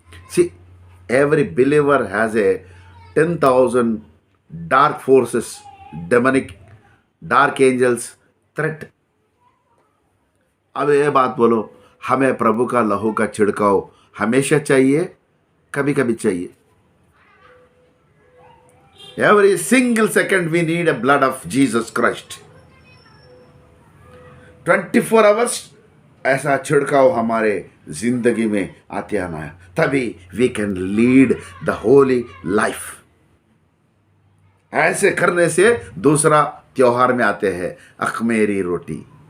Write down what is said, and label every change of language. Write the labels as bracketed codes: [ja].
[en] See, every believer has a 10,000 dark forces, demonic dark angels threat. [hi] अब ये बात बोलो, हमें प्रभु का लहू का छिड़काव हमेशा चाहिए, कभी कभी चाहिए? [en] Every single second we need a blood of Jesus Christ. 24 hours [hi] ऐसा छिड़काव हमारे जिंदगी में आते आना है, तभी [en] we can lead the holy life. [hi] ऐसे करने से दूसरा त्योहार में आते हैं, अखमेरी रोटी।